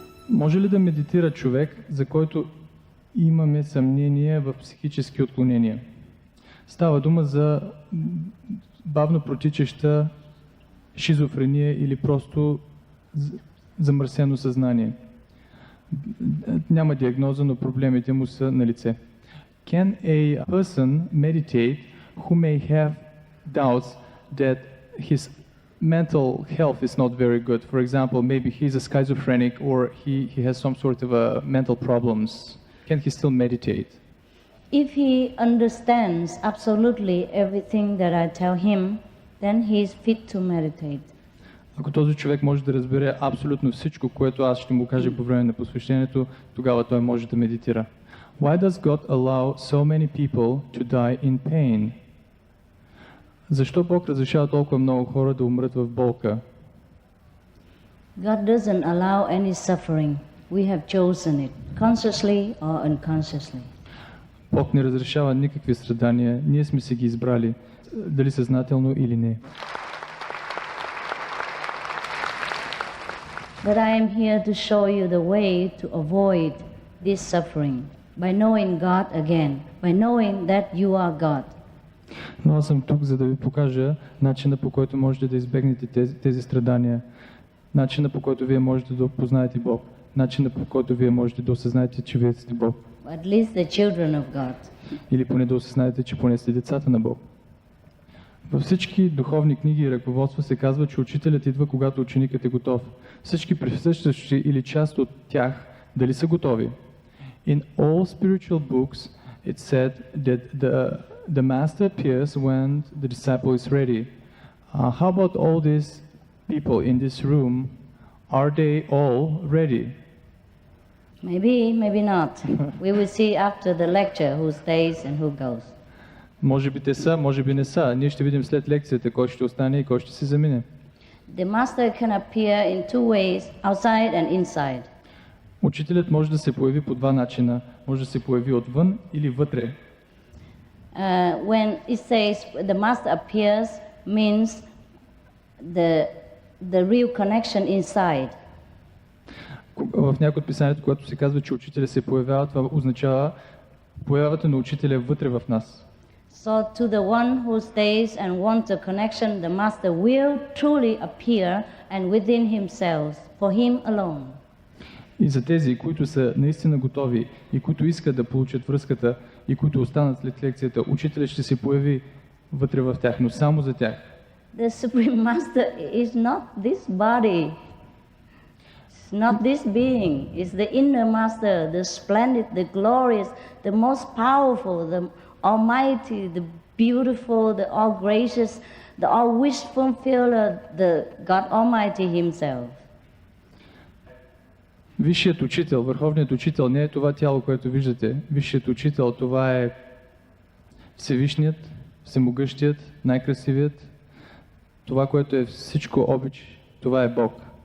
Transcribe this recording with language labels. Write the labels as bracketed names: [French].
[Bulgarian] Може ли да медитира човек, за който имаме съмнение в психически отклонения? Става дума за бавно протичаща шизофрения или просто замърсено съзнание. Няма диагноза, но проблемите му са на лице. [English] Can a person meditate who may have doubts that his mental health is not very good? For example, maybe he's a schizophrenic or he has some sort of mental problems. Can he still meditate? If he understands absolutely everything that I tell him, then he is fit to meditate. [Bulgarian] Ако този човек може да разбере абсолютно всичко, което аз ще му кажа по време на посвещението, тогава той може да медитира. [English] Why does God allow so many people to die in pain? [Bulgarian] Защо Бог разрешава толкова много хора да умрат в болка? [English] God doesn't allow any suffering. We have chosen it, consciously or unconsciously. [Bulgarian] Бог не разрешава никакви страдания. Ние сме си ги избрали, дали съзнателно или не. [English] But I am here to show you the way to avoid this suffering by knowing God again, by knowing that you are God. [Bulgarian] Но аз съм тук, за да ви покажа начина, по който можете да избегнете тези страдания, начина, по който вие можете да опознаете Бог, начина, по който вие можете да осъзнаете, че вие сте Бог. [English] At least the children of God. [Bulgarian] Или поне да осъзнаете, че поне сте децата на Бог. Във всички духовни книги и ръководства се казва, че учителят идва, когато ученикът е готов. Всички присъстващи или част от тях дали са готови. [English] In all spiritual books it said that the master appears when the disciple is ready. How about all these people in this room? Are they all ready? Maybe, maybe not. We will see after the lecture who stays and who goes. [Bulgarian] Може би те са, може би не са. Ние ще видим след лекцията кой ще остане и кой ще се замине. [English] The master can appear in two ways, outside and inside. [Bulgarian] Учителят може да се появи по два начина. Може да се появи отвън или вътре. [English] When it says the master appears, means the real connection inside. [Bulgarian] В някои от писанието, когато се казва, че учителя се появява, това означава появата на учителя вътре в нас. [English] So to the one who stays and wants a connection, the master will truly appear and within himself, for him alone. [Bulgarian] И за тези, които са наистина готови и които искат да получат връзката и които останат след лекцията, учителят ще се появи вътре в тях, но само за тях. [English] The Supreme Master is not this body. It's not this being. It's the inner master, the splendid, the glorious, the most powerful, the almighty, the beautiful, the all gracious, the all wish fulfiller, the God Almighty Himself. [Bulgarian] Висшият учител, върховният учител не е това тяло, което виждате. Висшият учител, това е Всевишният, Всемогъщият, най-красивият. Това, което е всичко обич, това е Бог.